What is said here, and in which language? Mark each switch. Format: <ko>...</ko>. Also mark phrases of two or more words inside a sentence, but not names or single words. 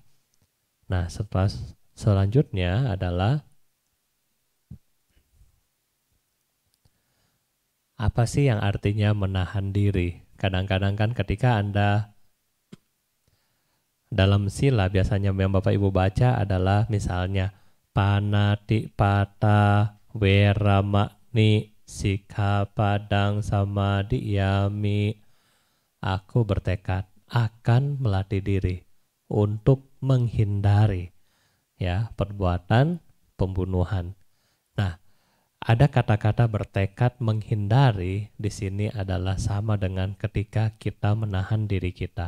<id>Nah, selanjutnya adalah apa sih yang artinya menahan diri? Kadang-kadang kan ketika Anda dalam sila biasanya yang Bapak Ibu baca adalah misalnya</id> <pi>panatipata weramani sikkhapadang samadhiyami.</pi> <id>Aku bertekad akan melatih diri untuk menghindari ya perbuatan pembunuhan. Nah, ada kata-kata bertekad menghindari di sini adalah sama dengan ketika kita menahan diri kita.</id>